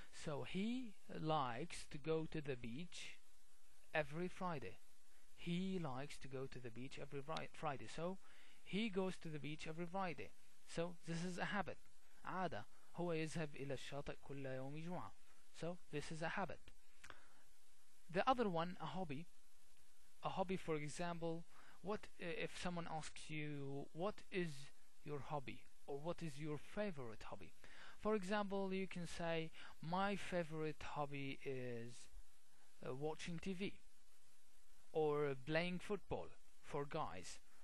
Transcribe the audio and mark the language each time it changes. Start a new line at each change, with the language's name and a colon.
English: So he likes to go to the beach every Friday. He likes to go to the beach every Friday. So he goes to the beach every Friday. So this is a habit. عادة.
Arabic: هو يذهب إلى الشاطئ كل يوم جمعة.
English: So this is a habit. The other one, a hobby. A hobby, for example, what if someone asks you, what is your hobby, or what is your favorite hobby? For example, you can say, my favorite hobby is watching TV, or playing football for guys.